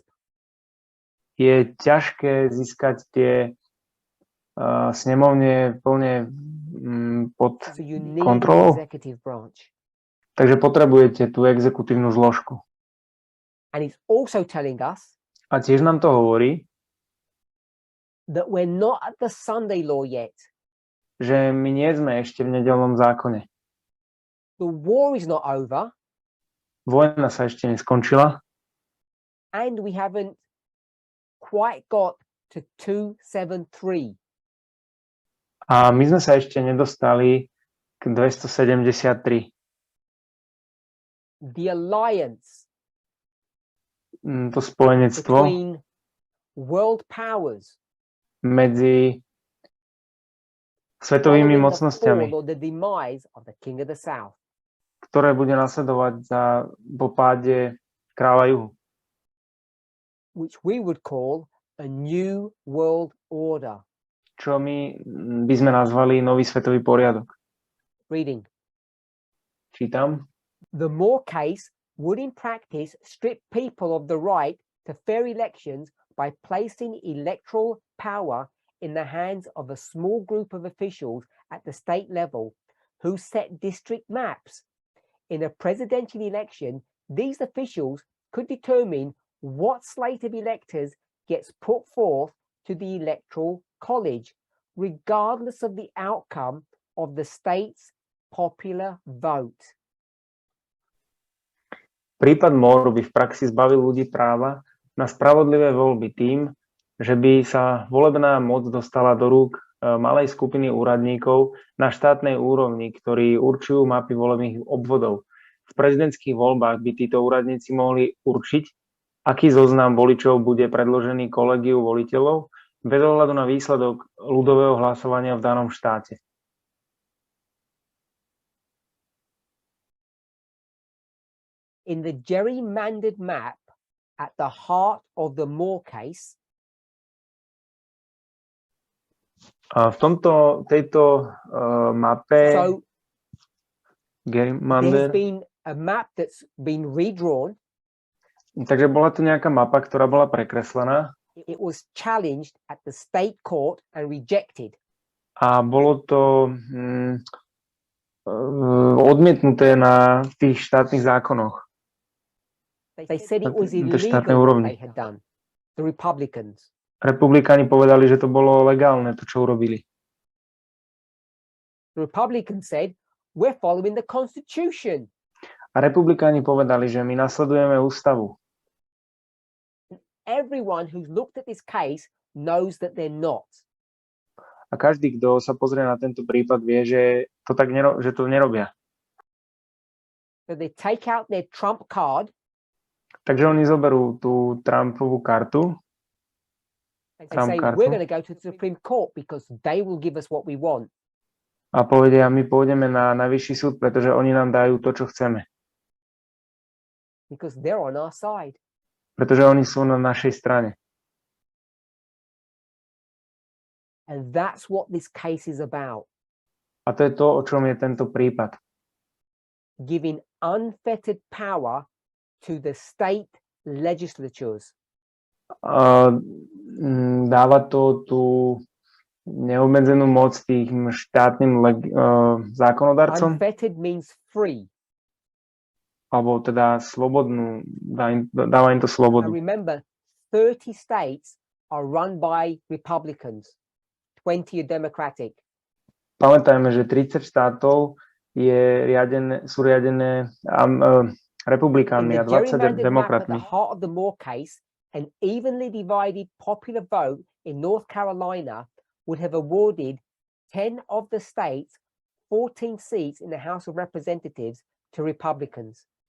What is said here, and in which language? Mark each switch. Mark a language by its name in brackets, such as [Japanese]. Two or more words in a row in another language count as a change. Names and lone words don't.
[Slovak] Je ťažké získať tie snemovne plne pod kontrolou. Takže potrebujete tú exekutívnu zložku. [English] And it's also telling us [Slovak] A tiež nám to hovorí, [English] that we're not at the Sunday law yet. [Slovak] že my nie sme ešte v nedeľnom zákone. [English] The war is not over, [Slovak] Vojna sa ešte neskončila [English] and we haven't quite got to 273. [Slovak] a my sme sa ešte nedostali k 273. [English] The alliance [Slovak] To spojenectvo [English] between world powers [Slovak] medzi svetovými [English] following the [Slovak] mocnosťami, [English] fall or the demise of the King of the South. [Slovak] ktoré bude nasledovať po páde kráľa juhu, [English] Which we would call a new world order. [Slovak] čo my by sme nazvali nový svetový poriadok. [English] Reading. [Slovak] Čítam. [English] The Moore case would in practice strip people of the right to fair elections by placing electoral power in the hands of a small group of officials at the state level who set district maps. In a presidential election, these officials could determine what slate of electors gets put forth to the electoral college, regardless of the outcome of the state's popular vote. [Slovak] Prípad Moore by v praxi zbavil ľudí práva na spravodlivé voľby tým, že by sa volebná moc dostala do rúk malej skupiny úradníkov na štátnej úrovni, ktorí určujú mapy volebných obvodov. V prezidentských voľbách by títo úradníci mohli určiť, aký zoznam voličov bude predložený kolegiu voliteľov bez ohľadu na výsledok ľudového hlasovania v danom štáte. [English] In the gerrymandered map at the heart of the Moore case, [Slovak] A v tejto mape [English] so gerrymander, there's been a map that's been redrawn. [Slovak] takže bola to nejaká mapa, ktorá bola prekreslená [English] It was challenged at the state court and rejected. [Slovak] a bolo to odmietnuté na tých štátnych zákonoch. [English] They said it was [Slovak] Na tej [English] illegal [Slovak] štátnej [English] what [Slovak] úrovni. [English] they had done, the Republicans. [Slovak] Republikáni povedali, že to bolo legálne, to, čo urobili. [English] The Republicans said, we're following the Constitution. [Slovak] A republikáni povedali, že my nasledujeme ústavu. [English] Everyone who's looked at this case knows that they're not. [Slovak] A každý, kto sa pozrie na tento prípad, vie, že to nerobia. [English] So they take out their Trump card. [Slovak] Takže oni zoberú tú Trumpovú kartu. [English] They say, we're going to go to the Supreme Court because they will give us what we want. [Slovak] A povedia, my pôjdeme na najvyšší súd, pretože oni nám dajú to, čo chceme. [English] Because they're on our side. [Slovak] Pretože oni sú na našej strane. [English] And that's what this case is about. [Slovak] A to je to, o čom je tento prípad. [English] Giving unfettered power to the state legislatures. [Slovak] Dáva to tú neobmedzenú moc tým štátnym zákonodarcom. [English] Unfettered means free. [Slovak] Alebo teda slobodnú, dáva im to [English] And [Slovak] slobodu. [English] remember, 30 states are run by Republicans, 20 are Democratic. [Slovak] Pamätajme, že 30 štátov sú riadené republikánmi a 20 demokratmi. [English] At the heart of the Moore case, an evenly divided popular vote in North Carolina would have awarded 10 of the states 14 seats in the House of Representatives to Republicans.